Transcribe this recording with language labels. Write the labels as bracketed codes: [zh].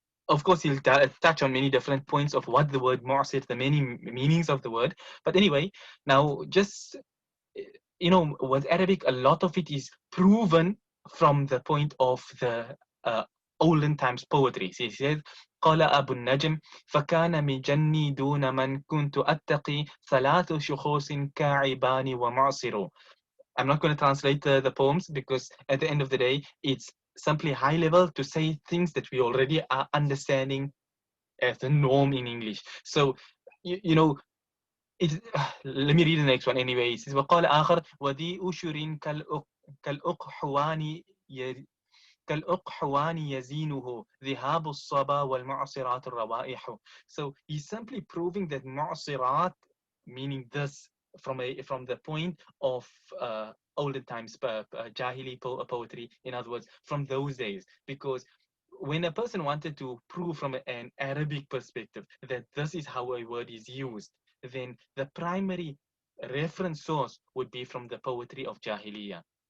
[en] Of course, he'll touch on many different points of what the word mu'asir, the many meanings of the word. But anyway, now just, with Arabic, a lot of it is proven from the point of the olden times poetry. So he says, [ar] قال أبو النجم فكان مجني دون من كنت أتقي ثلاث شخوص كاعبان ومعصر. [en] I'm not going to translate the poems, because at the end of the day, it's simply high level to say things that we already are understanding as the norm in English. So, let me read the next one anyway. It says, [ar] وقال آخر وذي أشر كالأقحوان كالأقحوان يزينه ذهاب الصبا والمعصرات الروائح. [en] So he's simply proving that معصرات, meaning this, from the point of olden times Jahili poetry, in other words, from those days. Because when a person wanted to prove from an Arabic perspective that this is how a word is used, then the primary reference source would be from the poetry of Jahiliyyah.